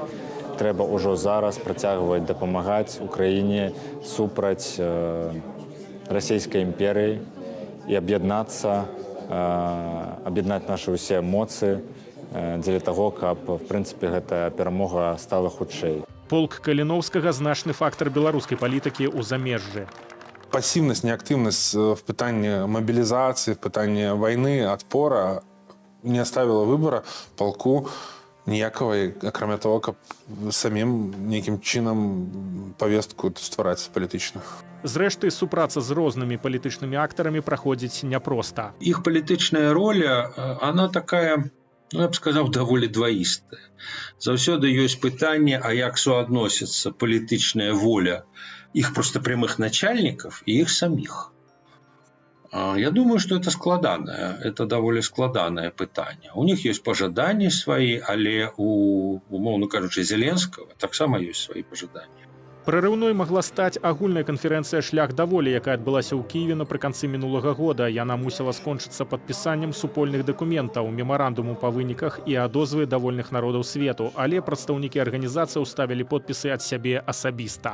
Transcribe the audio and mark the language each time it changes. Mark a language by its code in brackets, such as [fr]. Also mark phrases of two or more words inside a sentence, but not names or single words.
[be] Трэба ўжо зараз працягваць дапамагаць Украіне супраць расійскай імперыі і аб'яднацца, аб'яднаць нашы ўсе эмоцыі дзеля таго, каб, в прынцыпе, гэтая перамога стала хутчэй. Полк Каліноўскага значны фактар беларускай палітыкі ў замежжы. [ru] Пассивность, неактивность в питании мобилизации, в питании войны, отпора не оставила выбора полку [be] ніякого, акрамя того, каб самим нейкім чынам повестку ствараць палітычную. Зрэшты, супраца з рознымі палітычнымі актарамі праходзіць няпроста. Іх палітычная роля, она такая, я б сказаў, даволі дваістая. Заўсёды ёсць пытанне, а як суадносіцца палітычная воля іх [ru] просто прямых начальников и их самих. Я думаю, что это довольно складанное пытание. У них есть пожадания свои, [be] але умоўна кажучы, Зеленского таксама ёсць свои пожадания. Прарыўной магла стаць агульная канферэнцыя «Шлях да волі», якая адбылася ў Кіеве напрыканцы мінулага года. Яна мусіла скончыцца падпісаннем супольных дакументаў, мемарандуму па выніках і адозвы давольных народаў свету, але прадстаўнікі арганізацыяў ставілі подпісы ад сябе асабіста.